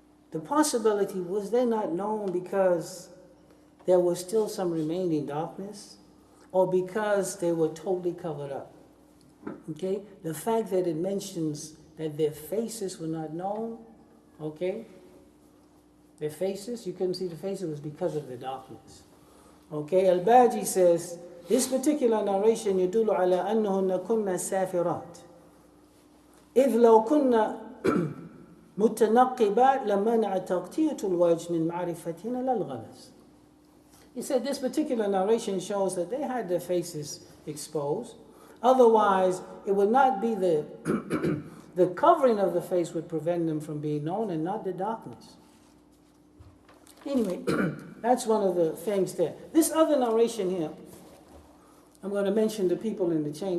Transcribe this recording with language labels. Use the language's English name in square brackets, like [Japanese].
[English] The possibility, was they not known because there was still some remaining darkness, or because they were totally covered up? Okay? The fact that it mentions that their faces were not known, okay? Their faces, you couldn't see the faces, was because of the darkness. Okay? Al-Baji says, this particular narration [Arabic] يدل على أنهن كن سافرات إذ لو كن متنقبات لمنع تغطية الوجه من معرفتهن للغلس. [English] He said this particular narration shows that they had their faces exposed. Otherwise, it would not be the the covering of the face would prevent them from being known, and not the darkness. Anyway, that's one of the things there. This other narration here, I'm going to mention the people in the chain.